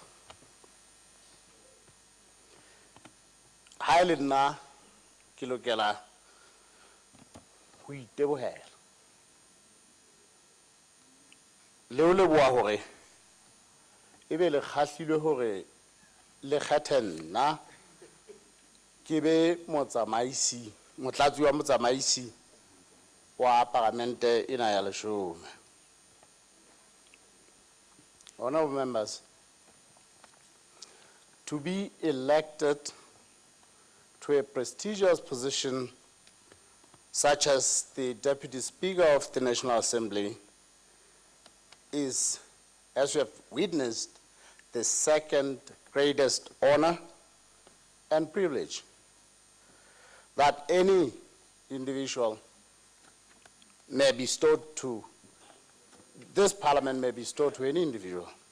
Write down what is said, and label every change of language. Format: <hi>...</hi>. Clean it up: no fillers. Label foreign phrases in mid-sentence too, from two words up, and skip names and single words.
<st>Ha e le nna ke lokela ho itebohela le ho leboha hore e be le kgahlilwe hore le kgethe nna ke be motlatsi wa motsamaisi wa Parlamente ena ya Leshome.</st> <en>Honorable members, to be elected to a prestigious position such as the Deputy Speaker of the National Assembly is, as we have witnessed, the second greatest honor and privilege that any individual may bestow to, this Parliament may bestow to any individual.</en>